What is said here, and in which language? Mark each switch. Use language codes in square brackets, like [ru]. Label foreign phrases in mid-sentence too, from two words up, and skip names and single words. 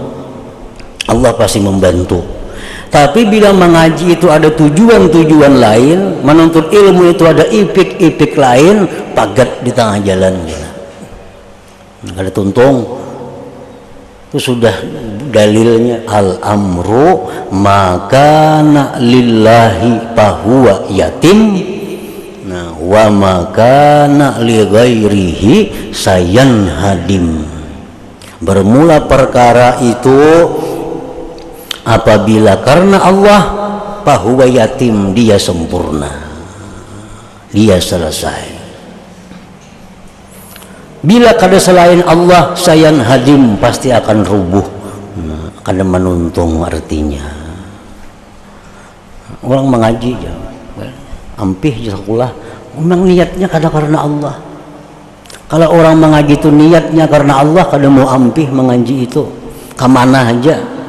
[bjn] Allah pasti membantu. Tapi bila mengaji itu ada tujuan-tujuan lain, menuntut ilmu itu ada ipik-ipik lain, pagat di tengah jalan gitu. Ada tuntung itu sudah dalilnya [ar] الأمر ما كان لله فهو يتم, nah وما كان لغيره سينهدم. [bjn] Bermula perkara itu apabila karena Allah [ar] فهو يتم, [bjn] dia sempurna, dia selesai. Bila kada selain Allah [ar] سينهدم, [bjn] pasti akan rubuh. Nah, kada menuntung artinya. Orang mengaji ya, ampih sekolah, memang niatnya kada karena Allah. Kalau orang mengaji itu niatnya karena Allah, kada mau ampih mengaji itu kemana aja.